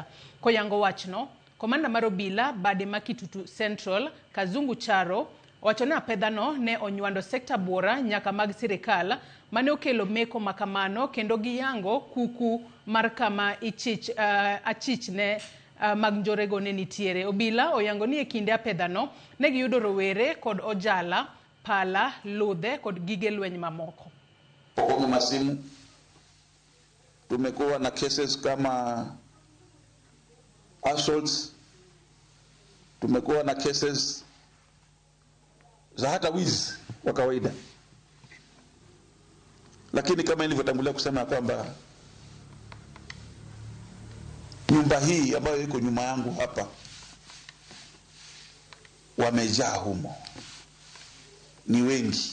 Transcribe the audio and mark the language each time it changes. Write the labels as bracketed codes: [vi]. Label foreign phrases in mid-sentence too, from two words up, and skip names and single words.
[luo] Koyango wachno, komanda mar obila Bade Makitutu Central Kazungu Charo wacho ni apedhano ne onywando sekta buora nyaka mag sirikal mane okelo meko makamano kendo giyango kuku mar kama achich ne mag njorego ne nitiere. Obila oyango ni e kinde apedhano ne giyudo rowere kod ojala, pala, ludhe kod gige lweny mamoko. [sw] Kwa masimu tumekuwa na cases kama assaults, tumekuwa na cases za hata wizi wa kawaida. Lakini kama nilivyotangulia kusema kwamba nyumba hii ambayo iko nyuma yangu hapa wamejaa humo, ni wengi.